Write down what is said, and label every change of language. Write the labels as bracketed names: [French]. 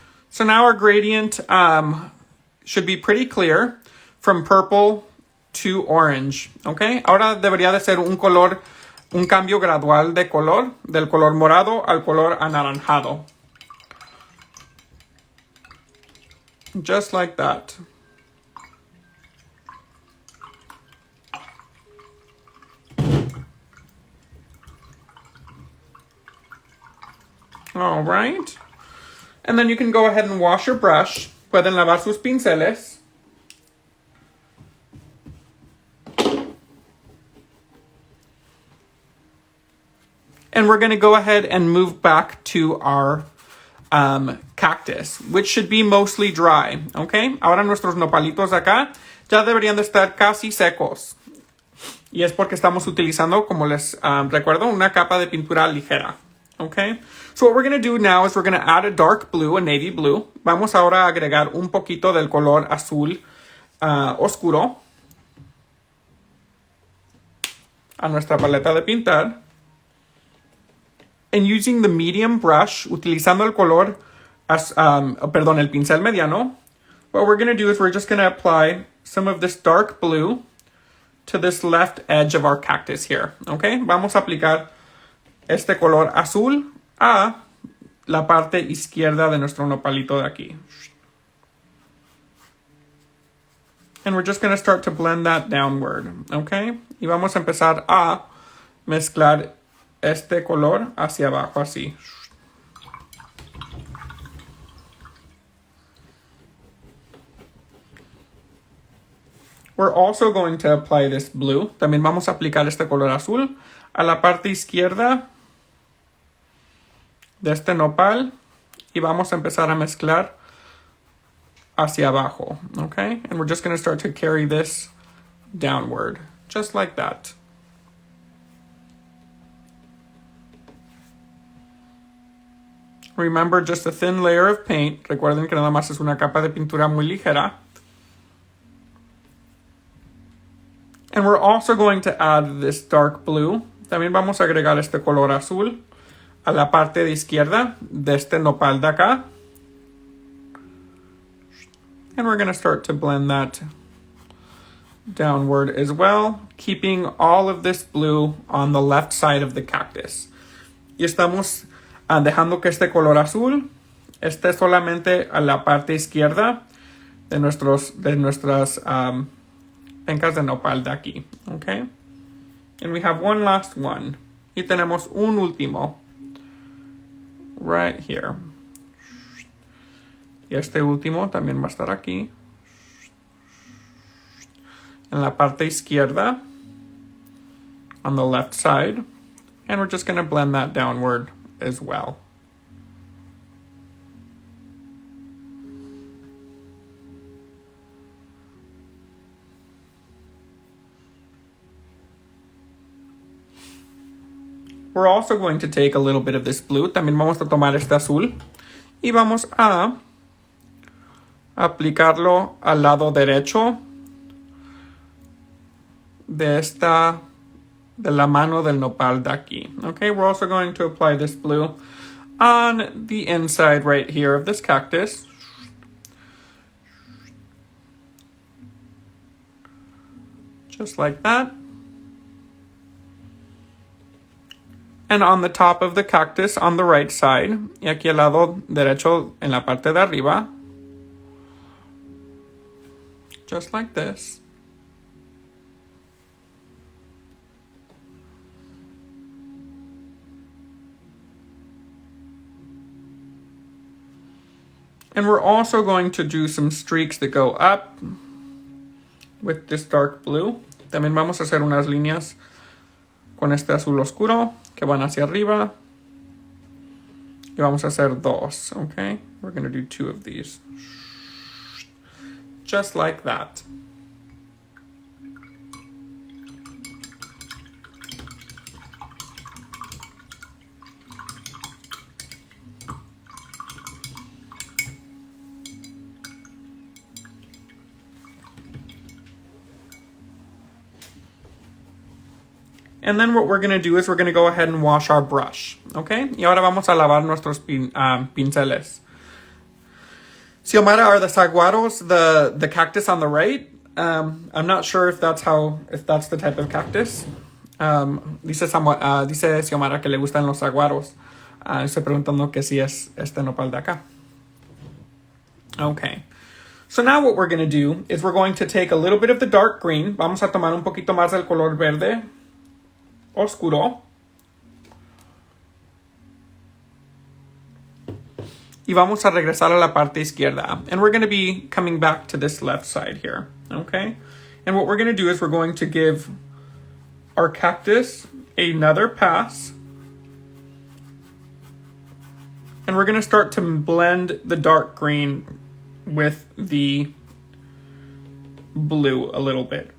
[English] So now our gradient should be pretty clear from purple to orange, okay? [Spanish] Ahora debería de ser un cambio gradual de color, del color morado al color anaranjado. [English] Just like that. All right. And then you can go ahead and wash your brush. [Spanish] Pueden lavar sus pinceles. [English] And we're going to go ahead and move back to our cactus, which should be mostly dry, okay? [Spanish] Ahora nuestros nopalitos acá ya deberían de estar casi secos. Y es porque estamos utilizando, como les recuerdo, una capa de pintura ligera. [English] Okay, so what we're going to do now is we're going to add a dark blue, a navy blue. [Spanish] Vamos ahora a agregar un poquito del color azul oscuro a nuestra paleta de pintar. [English] And using the medium brush, [Spanish] utilizando el color, el pincel mediano, [English] what we're going to do is we're just going to apply some of this dark blue to this left edge of our cactus here, okay? [Spanish] Vamos a aplicar este color azul a la parte izquierda de nuestro nopalito de aquí. [English] And we're just going to start to blend that downward, okay? [Spanish] Y vamos a empezar a mezclar este color hacia abajo, así. [English] We're also going to apply this blue. [Spanish] También vamos a aplicar este color azul a la parte izquierda de este nopal y vamos a empezar a mezclar hacia abajo, okay? [English] And we're just going to start to carry this downward, just like that. Remember, just a thin layer of paint. [Spanish] Recuerden que nada más es una capa de pintura muy ligera. [English] And we're also going to add this dark blue. [Spanish] También vamos a agregar este color azul a la parte de izquierda de este nopal de acá. [English] And we're going to start to blend that downward as well, keeping all of this blue on the left side of the cactus. [Spanish] Y estamos dejando que este color azul esté solamente a la parte izquierda de nuestras pencas de nopal de aquí, okay? [English] And we have one last one. [Spanish] Y tenemos un último [English] right here. [Spanish] Y este último también va a estar aquí en la parte izquierda [English] on the left side. And we're just going to blend that downward as well. We're also going to take a little bit of this blue. [Spanish] También vamos a tomar este azul y vamos a aplicarlo al lado derecho de la mano del nopal de aquí. [English] Okay, we're also going to apply this blue on the inside right here of this cactus. Just like that. And on the top of the cactus on the right side, [Spanish] y aquí al lado derecho en la parte de arriba. [English] Just like this. And we're also going to do some streaks that go up with this dark blue. [Spanish] También vamos a hacer unas líneas con este azul oscuro que van hacia arriba. Y vamos a hacer dos, okay? [English] We're going to do two of these. Just like that. And then what we're going to do is we're going to go ahead and wash our brush, okay? [Spanish] Y ahora vamos a lavar nuestros pinceles. [English] Xiomara, are the saguaros the cactus on the right? I'm not sure if that's the type of cactus. [Spanish] Dice Xiomara que le gustan los saguaros. Estoy preguntando que si es este nopal de acá. [English] Okay. So now what we're going to do is we're going to take a little bit of the dark green. [Spanish] Vamos a tomar un poquito más del color verde oscuro. Y vamos a regresar a la parte izquierda. [English] And we're going to be coming back to this left side here. Okay? And what we're going to do is we're going to give our cactus another pass. And we're going to start to blend the dark green with the blue a little bit.